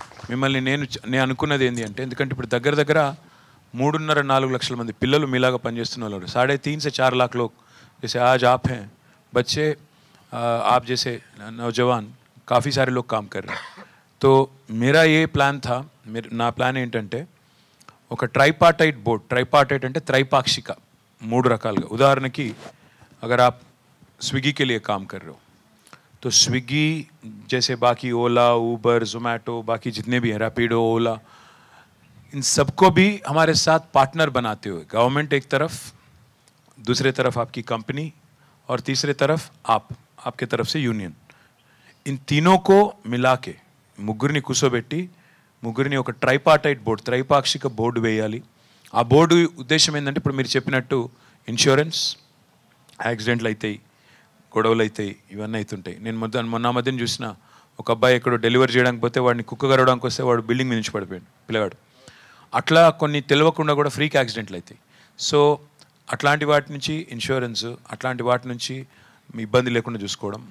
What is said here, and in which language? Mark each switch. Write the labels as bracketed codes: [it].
[te] మిమ్మల్ని నేను అనుకున్నది ఏంటి అంటే, ఎందుకంటే ఇప్పుడు దగ్గర 3.5-4 లక్షల మంది పిల్లలు మీలాగా పనిచేస్తున్న వాళ్ళు, [hi] 3.5 से 4 लाख लोग जैसे आज आप हैं, बच्चे आप जैसे नौजवान काफ़ी सारे लोग काम कर रहे हैं. तो मेरा ये प्लान था, [te] నా ప్లాన్ ఏంటంటే ఒక ట్రైపార్టైట్ బోర్డ్, ట్రైపార్టైట్ అంటే త్రైపాక్షిక, 3 రకాలుగా. [hi] ఉదాహరణకి अगर आप स्विगी के लिए काम कर रहे हो तो स्विगी जैसे बाकी ओला, ऊबर, जोमैटो, बाकी जितने भी हैं, रैपिडो, ओला, इन सबको भी हमारे साथ पार्टनर बनाते हुए, गवर्नमेंट एक तरफ, दूसरे तरफ आपकी कंपनी और तीसरे तरफ आपके तरफ से यूनियन, इन तीनों को मिला के [te] ముగ్గురిని కూర్చోబెట్టి ముగ్గురిని ఒక ట్రైపార్టైట్ బోర్డు, త్రైపాక్షిక బోర్డు వేయాలి. ఆ బోర్డు ఉద్దేశం ఏంటంటే, ఇప్పుడు మీరు చెప్పినట్టు ఇన్సూరెన్స్, యాక్సిడెంట్లు అవుతాయి, గొడవలు అవుతాయి, ఇవన్నీ అవుతుంటాయి. నేను మొన్న మధ్యన చూసిన ఒక అబ్బాయి ఎక్కడో డెలివరీ చేయడానికి పోతే వాడిని కుక్క కరవడానికి వస్తే వాడు బిల్డింగ్ నుంచి పడిపోయాడు పిల్లగాడు. అట్లా కొన్ని తెలియకుండా కూడా ఫ్రీక్ యాక్సిడెంట్లు అవుతాయి. సో అట్లాంటి వాటి నుంచి ఇన్సూరెన్స్, అట్లాంటి వాటి నుంచి మీ ఇబ్బంది లేకుండా చూసుకోవడం.